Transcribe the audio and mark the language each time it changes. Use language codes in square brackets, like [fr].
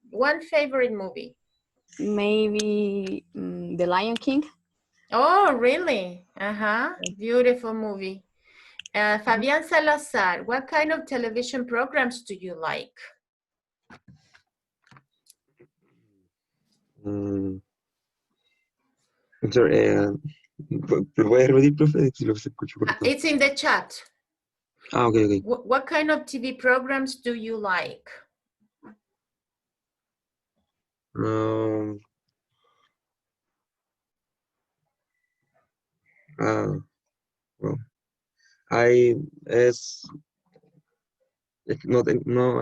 [en] One favorite movie. Maybe The Lion King. Oh, really? Beautiful movie. Fabian Salazar, what kind of television programs do you like? I'm sorry, [es] ¿lo voy a repetir, profe? Si lo escucho corto. [en] It's in the chat. Ah, okay, okay. What kind of TV programs do you like? Um, well, I it's not no.